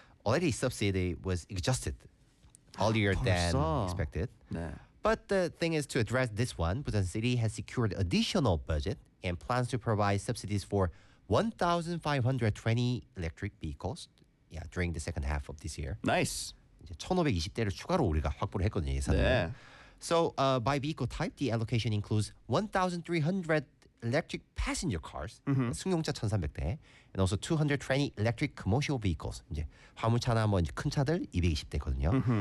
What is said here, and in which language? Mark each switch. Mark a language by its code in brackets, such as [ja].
[en] already subsidy was exhausted earlier than expected. 네. But the thing is, to address this one, Busan City has secured additional budget and plans to provide subsidies for 1,520 electric vehicles during the second half of this year. Nice. [ko] 이제 1,520대를 추가로 우리가 확보를 했거든요, 예산을. 네. [en] So by vehicle type, the allocation includes 1,300 electric passenger cars, [ko] 승용차 1,300대, [en] and also 220 electric commercial vehicles. [ko] 이제 화물차나 뭐 이제 큰 차들 220대거든요.